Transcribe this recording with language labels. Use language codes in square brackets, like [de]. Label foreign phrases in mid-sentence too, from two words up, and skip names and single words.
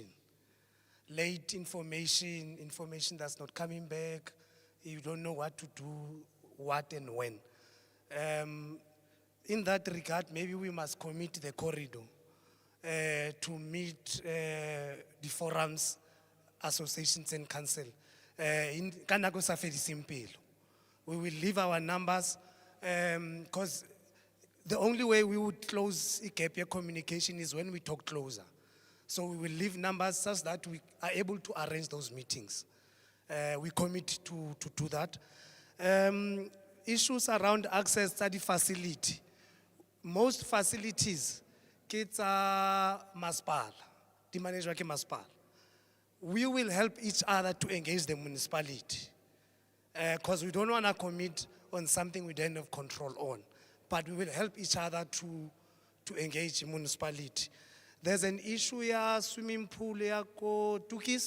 [en] Late information that's not coming back, you don't know what to do, what and when. In that regard, maybe we must commit the corridor to meet the forums, associations and council [tn] ka nako e sa fediseng pelo. [en] We will leave our numbers, because the only way we would close a gap here communication is when we talk closer. So we will leave numbers such that we are able to arrange those meetings. We commit to do that. Issues around access to the facility. Most facilities, kids are [tn] masipala, di managwa ke masipala. [en] We will help each other to engage the municipality. Because we don't want to commit on something we don't have control on. But we will help each other to engage municipality. There's an issue here, swimming pool here, ko Tukis.